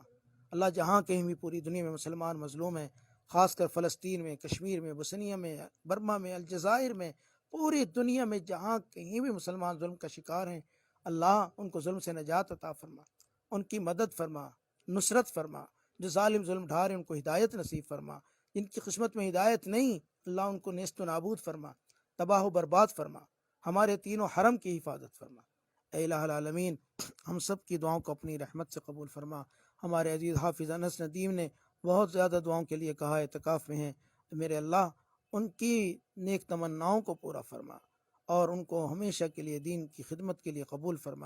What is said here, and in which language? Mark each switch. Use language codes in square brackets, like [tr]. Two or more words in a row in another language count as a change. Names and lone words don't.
[ur] اللہ جہاں کہیں بھی پوری دنیا میں مسلمان مظلوم ہیں، خاص کر فلسطین میں، کشمیر میں، بوسنیا میں، برما میں، الجزائر میں، پوری دنیا میں جہاں کہیں بھی مسلمان ظلم کا شکار ہیں، اللہ ان کو ظلم سے نجات عطا فرما، ان کی مدد فرما، نصرت فرما۔ جو ظالم ظلم ڈھار ہیں ان کو ہدایت نصیب فرما، جن کی قسمت میں ہدایت نہیں اللہ ان کو نیست و نابود فرما، تباہ و برباد فرما۔ ہمارے تینوں حرم کی حفاظت فرما۔ اے الہ العالمین، ہم سب کی دعاؤں کو اپنی رحمت سے قبول فرما۔ ہمارے عزیز حافظ انس ندیم نے بہت زیادہ دعاؤں کے لیے کہا ہے، اعتکاف میں ہیں، میرے اللہ ان کی نیک تمناؤں کو پورا فرما اور ان کو ہمیشہ کے لیے دین کی خدمت کے لیے قبول فرما۔